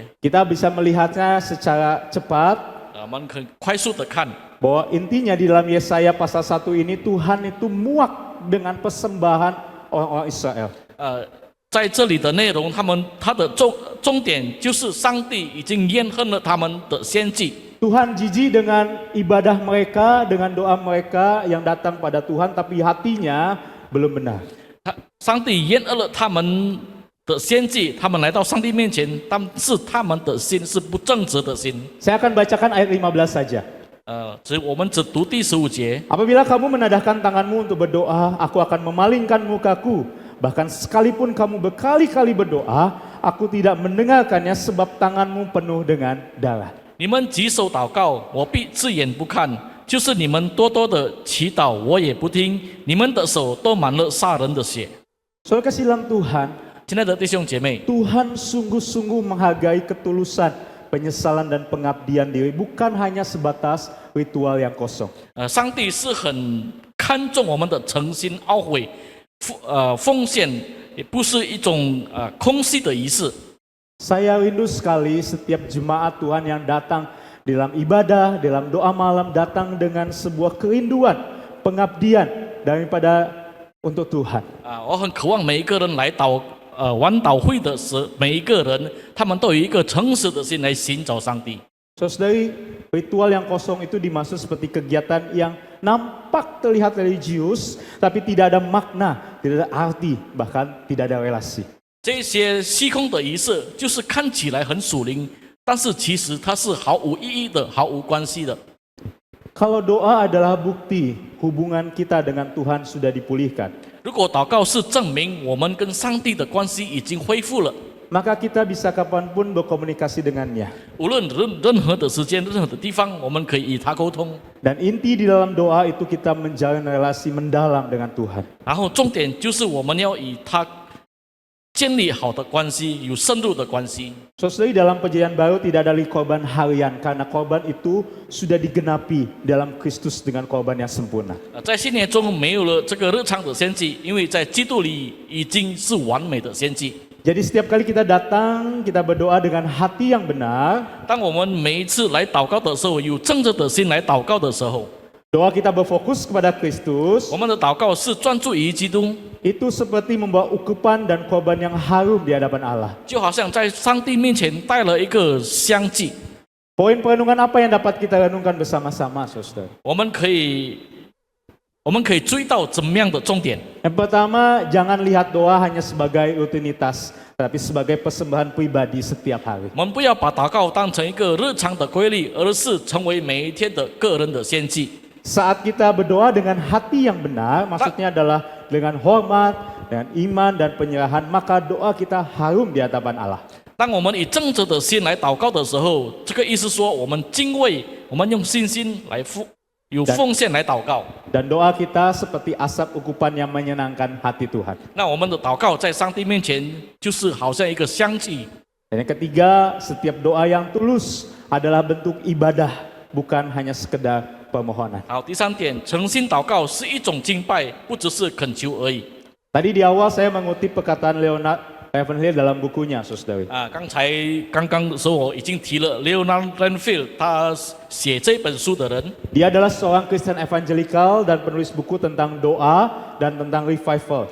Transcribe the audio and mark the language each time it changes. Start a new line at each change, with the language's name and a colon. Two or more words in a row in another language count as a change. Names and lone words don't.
Indonesian: Kita bisa melihatnya secara cepat,
Chinese: 我们可以快速的看，
Indonesian: bahwa intinya di dalam Yesaya pasal 1 ini Tuhan itu muak dengan persembahan orang-orang Israel.
Chinese: 在这里的内容，他的重点就是上帝已经厌恨了他们的献祭。
Indonesian: Tuhan jijik dengan ibadah mereka, dengan doa mereka yang datang pada Tuhan, tapi hatinya belum benar.
Chinese: 上帝厌恶了他们的献祭，他们来到上帝面前，但是他们的心是不正直的心。
Indonesian: Saya akan bacakan ayat 15 saja.
Chinese: 我们只读第15节。
Indonesian: Apabila kamu menadahkan tanganmu untuk berdoa, aku akan memalingkan mukaku. Bahkan sekalipun kamu berkali-kali berdoa, aku tidak mendengarkannya sebab tanganmu penuh dengan darah.
Chinese: 你们举手祷告，我必自眼不看；就是你们多多的祈祷，我也不听。你们的手都满了杀人的血。
Indonesian: Saudara kasih dalam Tuhan,
Chinese: 亲爱的弟兄姐妹，
Indonesian: Tuhan sungguh-sungguh menghargai ketulusan, penyesalan dan pengabdian diri, bukan hanya sebatas ritual yang kosong.
Chinese: 上帝是很看重我们的诚心懊悔， 奉献，也不是一种空虚的仪式。
Indonesian: Saya rindu sekali setiap jemaat Tuhan yang datang dalam ibadah, dalam doa malam datang dengan sebuah kerinduan, pengabdian daripada untuk Tuhan.
Chinese: 我很渴望每一个人来晚祷会的每一个人，他们都有一个诚实的心来寻找上帝。
Indonesian: Saudari, ritual yang kosong itu dimaksud seperti kegiatan yang nampak terlihat religius, tapi tidak ada makna, tidak ada arti, bahkan tidak ada relasi.
Chinese: 这些虚空的仪式，就是看起来很属灵，但是其实它是毫无意义的、毫无关系的。
Indonesian: Kalau doa adalah bukti hubungan kita dengan Tuhan sudah dipulihkan,
Chinese: 如果祷告是证明我们跟上帝的关系已经恢复了，
Indonesian: maka kita bisa kapanpun berkomunikasi dengannya.
Chinese: 无论任何的时间、任何的地方，我们可以与他沟通。
Indonesian: Dan inti di dalam doa itu kita menjalin relasi mendalam dengan Tuhan.
Chinese: 然后重点就是我们要与他建立好的关系，有深入的关系。
Indonesian: Saudari, dalam perjanjian baru tidak ada lagi korban harian karena korban itu sudah digenapi dalam Kristus dengan korban yang sempurna.
Chinese: 在新年中没有了这个日常的献祭，因为在基督里已经是完美的献祭。
Indonesian: Jadi setiap kali kita datang, kita berdoa dengan hati yang benar,
Chinese: 当我们每一次来祷告的时候，有正直的心来祷告的时候，
Indonesian: doa kita berfokus kepada Kristus,
Chinese: 我们的祷告是专注于基督，
Indonesian: itu seperti membawa ukupan dan korban yang harum di hadapan Allah.
Chinese: 就好像在上帝面前带了一个香祭。
Indonesian: Poin perenungan apa yang dapat kita renungkan bersama-sama, saudara?
Chinese: 我们可以追到怎么样的重点？
Indonesian: Yang pertama, jangan lihat doa hanya sebagai rutinitas, tapi sebagai persembahan pribadi setiap hari.
Chinese: 我们不要把祷告当成一个日常的规律，而是成为每一天的个人的献祭。
Indonesian: Saat kita berdoa dengan hati yang benar, maksudnya adalah dengan hormat, dengan iman dan penyerahan, maka doa kita harum di hadapan Allah.
Chinese: 当我们以正直的心来祷告的时候，这个意思说，我们敬畏，我们用信心来有奉献来祷告。
Indonesian: Dan doa kita seperti asap ukupan yang menyenangkan hati Tuhan.
Chinese: 那我们的祷告在上帝面前，就是好像一个香祭。
Indonesian: Dan yang ketiga, setiap doa yang tulus adalah bentuk ibadah, bukan hanya sekedar permohonan.
Chinese: 好，第三点，诚心祷告是一种敬拜，不只是恳求而已。
Indonesian: Tadi di awal saya mengutip perkataan Leonard Ravenhill dalam bukunya, saudari.
Chinese: 刚刚的时候我已经提了 Leonard Ravenhill， 他写这本书的人，
Indonesian: Dia adalah seorang Kristen evangelikal dan penulis buku tentang doa dan tentang revival.